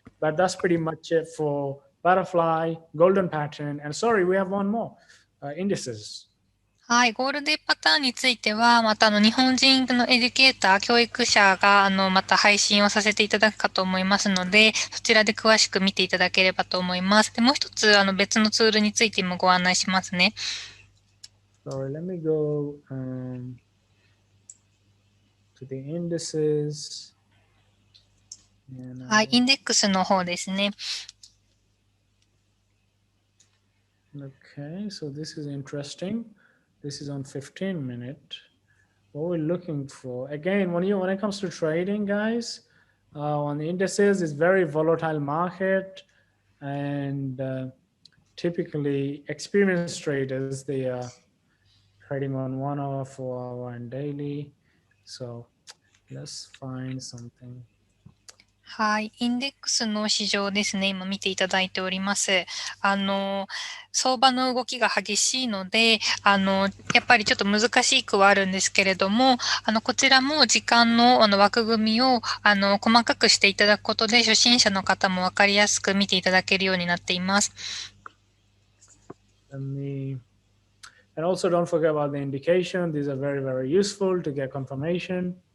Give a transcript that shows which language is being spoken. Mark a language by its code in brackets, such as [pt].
[en] But that's pretty much it for butterfly, golden pattern. And sorry, we have one more, indices. [ja] はい、ゴールデンパターンについては、また日本人のエデュケーター、教育者がまた配信をさせていただくかと思いますので、そちらで詳しく見ていただければと思います。で、もう一つ別のツールについてもご案内しますね。 [en] Sorry, let me go to the indices. [ja] はい、インデックスの方ですね。 [en] Okay, so this is interesting. This is on 15 minute. What we're looking for, again, when it comes to trading, guys, on the indices, it's very volatile market, and typically experienced traders, they are trading on 1 hour, 4 hour, and daily. So let's find something. [ja] はい。インデックスの市場ですね。今見ていただいております。相場の動きが激しいので、やっぱりちょっと難しくはあるんですけれども、こちらも時間の枠組みを、細かくしていただくことで、初心者の方もわかりやすく見ていただけるようになっています。 [en] And also don't forget about the indication. These are very, very useful to get confirmation.